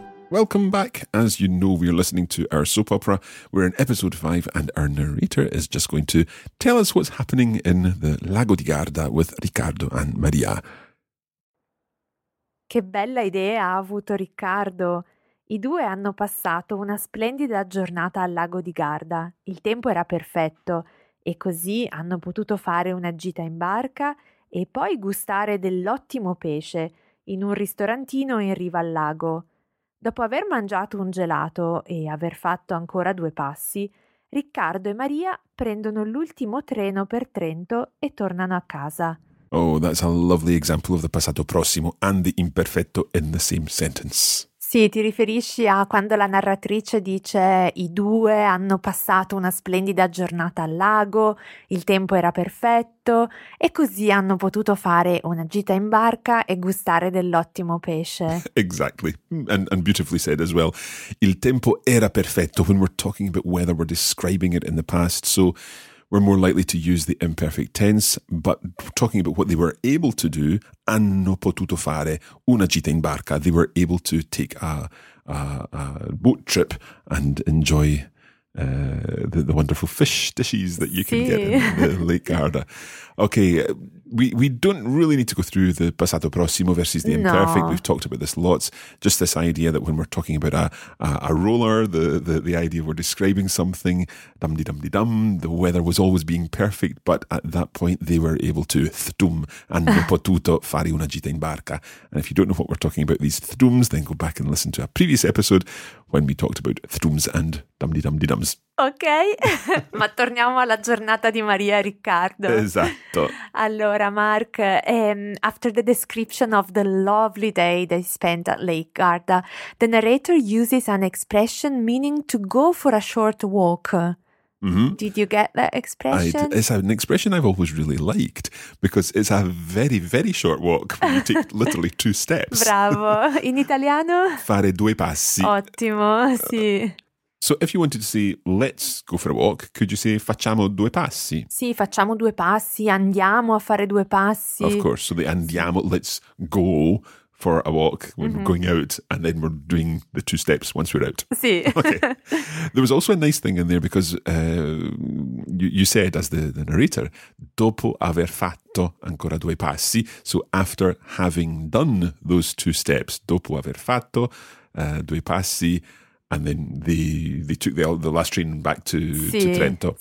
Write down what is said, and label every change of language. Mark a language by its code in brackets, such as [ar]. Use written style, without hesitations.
[en] Welcome back. As you know, we are listening to our soap opera. We're in episode 5 and our narrator is just going to tell us what's happening in the Lago di Garda with Riccardo and Maria. [it] Che bella idea ha avuto Riccardo. I due hanno passato una splendida giornata al Lago di Garda. Il tempo era perfetto e così hanno potuto fare una gita in barca e poi gustare dell'ottimo pesce in un ristorantino in riva al lago. Dopo aver mangiato un gelato e aver fatto ancora due passi, Riccardo e Maria prendono l'ultimo treno per Trento e tornano a casa. [en] Oh, that's a lovely example of the passato prossimo and the imperfetto in the same sentence. [it] Sì, ti riferisci a quando la narratrice dice i due hanno passato una splendida giornata al lago, il tempo era perfetto e così hanno potuto fare una gita in barca e gustare dell'ottimo pesce. [en] Exactly, and beautifully said as well. [it] Il tempo era perfetto. [en] When we're talking about weather, we're describing it in the past, so we're more likely to use the imperfect tense, but talking about what they were able to do, [it] hanno potuto fare una gita in barca. [en] They were able to take a boat trip and enjoy the wonderful fish dishes that you can get in the Lake Garda. Okay, we don't really need to go through the passato prossimo versus the imperfect. We've talked about this lots. Just this idea that when we're talking about a roller, the idea we're describing something, dum-de-dum-de-dum, the weather was always being perfect, but at that point they were able to thtum and [it] potuto fare una gita in barca. [en] And if you don't know what we're talking about, these thtums, then go back and listen to a previous episode when we talked about thtums and dum-de-dum-de-dums. [it] Ok, ma torniamo alla giornata di Maria e Riccardo. Esatto. [en] Allora, Mark, after the description of the lovely day they spent at Lake Garda, the narrator uses an expression meaning to go for a short walk. Mm-hmm. Did you get that expression? It's an expression I've always really liked because it's a very, very short walk. You take literally two steps. [it] Bravo. In italiano? Fare due passi. Ottimo, sì. [en] So if you wanted to say, let's go for a walk, could you say, [it] facciamo due passi? Sì, facciamo due passi, andiamo a fare due passi. [en] Of course, so the andiamo, let's go for a walk when mm-hmm. we're going out, and then we're doing the two steps once we're out. [it] Sì. [en] Okay. There was also a nice thing in there because you said, as the narrator, [it] dopo aver fatto ancora due passi, [en] so after having done those two steps, [it] dopo aver fatto due passi, [en] and then they took the last train back to Trento.